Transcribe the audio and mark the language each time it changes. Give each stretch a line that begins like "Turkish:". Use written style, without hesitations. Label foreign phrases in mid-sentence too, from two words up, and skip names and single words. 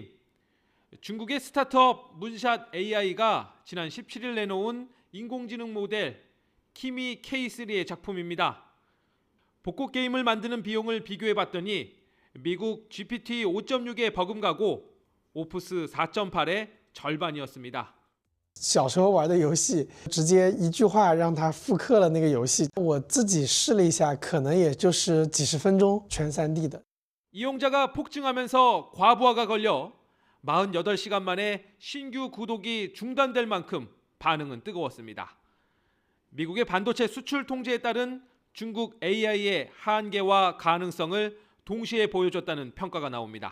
Korean: 중국의 스타트업 문샷 AI가 지난 17일 내놓은 인공지능 모델 키미 K3의 작품입니다. 복고 게임을 만드는 비용을 비교해봤더니 미국 GPT 5.6에 버금가고 오프스 4.8의 절반이었습니다.
Chinese: 小时候玩的游戏，直接一句话让它复刻了那个游戏。我自己试了一下，可能也就是几十分钟，全 3D 的。
Korean: 이용자가 폭증하면서 과부하가 걸려 48시간 만에 신규 구독이 중단될 만큼 반응은 뜨거웠습니다. 미국의 반도체 수출 통제에 따른 중국 AI의 한계와 가능성을 동시에 보여줬다는 평가가 나옵니다.